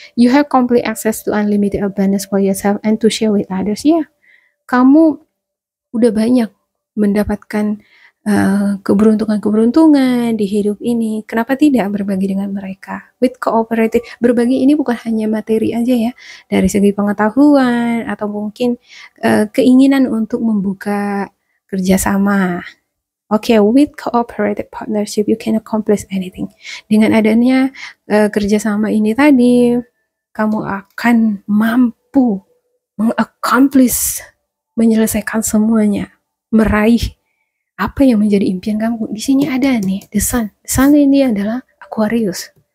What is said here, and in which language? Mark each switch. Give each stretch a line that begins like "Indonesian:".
English: You have complete access to unlimited abundance for yourself and to share with others.
Indonesian: Ya, kamu udah banyak mendapatkan keberuntungan di hidup ini. Kenapa tidak berbagi dengan mereka?
English: With cooperative,
Indonesian: berbagi ini bukan hanya materi aja ya, dari segi pengetahuan atau mungkin keinginan untuk membuka kerjasama.
English: Oke, with cooperative partnership you can accomplish anything.
Indonesian: Dengan adanya kerjasama ini tadi, kamu akan mampu mengaccomplish, menyelesaikan semuanya, meraih apa yang menjadi impian kamu. Di sini ada nih,
English: the sun. The sun
Indonesian: ini adalah Aquarius.